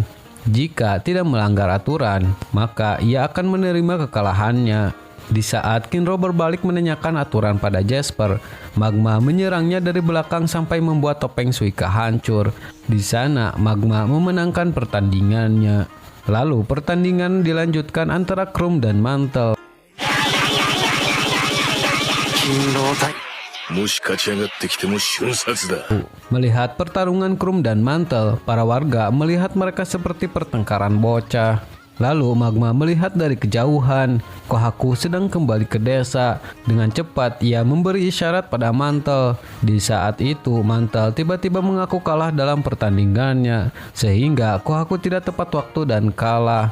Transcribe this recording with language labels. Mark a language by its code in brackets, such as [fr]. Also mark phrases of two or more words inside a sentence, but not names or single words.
[id] Jika tidak melanggar aturan, maka ia akan menerima kekalahannya. Di saat Kinro berbalik menanyakan aturan pada Jasper, Magma menyerangnya dari belakang sampai membuat topeng Suika hancur. Di sana, Magma memenangkan pertandingannya. Lalu pertandingan dilanjutkan antara Krum dan Mantel. [ja] もし勝ち上がってきても瞬殺だ。 [id] Melihat pertarungan Krum dan Mantel, para warga melihat mereka seperti pertengkaran bocah. Lalu Magma melihat dari kejauhan, Kohaku sedang kembali ke desa. Dengan cepat ia memberi isyarat pada Mantel. Di saat itu Mantel tiba-tiba mengaku kalah dalam pertandingannya, sehingga Kohaku tidak tepat waktu dan kalah.